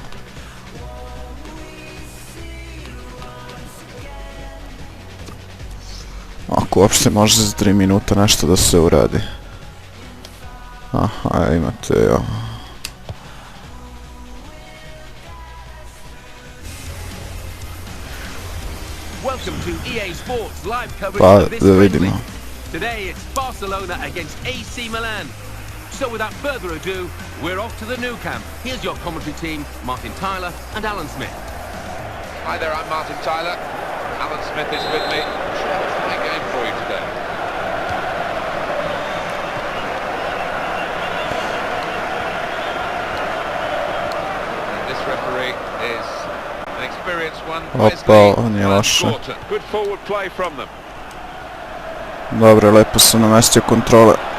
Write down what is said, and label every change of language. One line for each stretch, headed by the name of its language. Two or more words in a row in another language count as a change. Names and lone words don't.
Serbian: Ako uopšte može za 3 minuta nešto da se uradi. Aha, imate ovo. Pa da vidimo.
English: Today it's Barcelona against AC Milan. So without further ado, we're off to the new camp. Here's your commentary team, Martin Tyler and Alan Smith. Hi there, I'm Martin Tyler. Alan Smith is with me. I'm sure that's a fine game for you today. And this referee is an experienced one.
Serbian: Opa, nije loše.
English: Good forward play from them.
Serbian: Dobro, lepo sam namestio kontrole.